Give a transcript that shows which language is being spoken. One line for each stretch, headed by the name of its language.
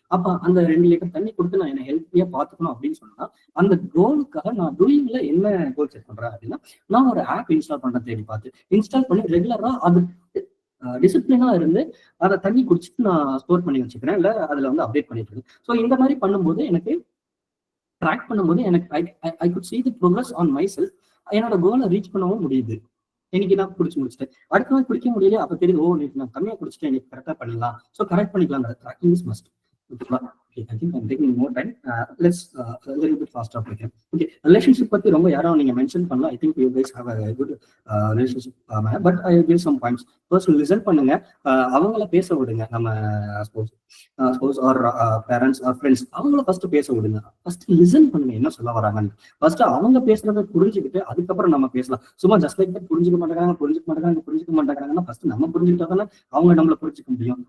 Tamil: அப்ப அந்த 2 லிட்டர் தண்ணி கொடுத்து நான் என்ன ஹெல்த்தியா பாத்துக்கணும் அப்படின்னு சொன்னா அந்த கோலுக்காக நான் டூயிங்ல என்ன கோல் செட் பண்றேன் அப்படின்னா நான் ஒரு ஆப் இன்ஸ்டால் பண்றேன், தேடி பார்த்து இன்ஸ்டால் பண்ணி ரெகுலரா அது டிசிப்ளினா இருந்து அதை தண்ணி குடிச்சிட்டு நான் ஸ்டோர் பண்ணி வச்சுக்கிறேன், இல்ல அதுல வந்து அப்டேட் பண்ணிட்டு இருக்கேன். ஸோ இந்த மாதிரி பண்ணும்போது எனக்கு ட்ராக் பண்ணும்போது எனக்கு
English: I could see the progress on myself.
Tamil: என்னோட கோலை ரீச் பண்ணவும் முடியுது. இன்னைக்கு நான் குடிச்சு முடிச்சிட்டேன், அடுத்த நாள் குடிக்க முடியல, அப்ப தெரியுது ஓ இன்னைக்கு நான் கம்மியா குடிச்சிட்டேன், இன்னைக்கு கரெக்டா பண்ணிடலாம். ஸோ கரெக்ட் பண்ணிக்கலாம்.
English: Tracking is must.
Tamil: ஓகேவா?
English: Okay, I think I'm taking more time. Let's a little bit faster.
Tamil: Okay, relationship பத்தி ரொம்ப யாரும் நீங்க மென்ஷன் பண்ணல.
English: I think you guys have a good relationship, but I will give some points.
Tamil: First listen பண்ணுங்க, அவங்கள பேச விடுங்க. நம்ம ஸ்போஸ் ஆர் பேரண்ட்ஸ் ஆர் ஃப்ரெண்ட்ஸ் அவங்கள ஃபர்ஸ்ட் பேச விடுங்க. ஃபர்ஸ்ட் லிசன் பண்ணுங்க, என்ன சொல்ல வராங்கன்னு. ஃபர்ஸ்ட் அவங்க பேசுறத புரிஞ்சுக்கிட்டு அதுக்கப்புறம் நம்ம பேசலாம். சும்மா ஜஸ்ட் லைக் புரிஞ்சுக்க மாட்டேங்கிறாங்கன்னா ஃபர்ஸ்ட் நம்ம புரிஞ்சுக்கிட்டா தானே அவங்க நம்மள புரிஞ்சுக்க முடியும்.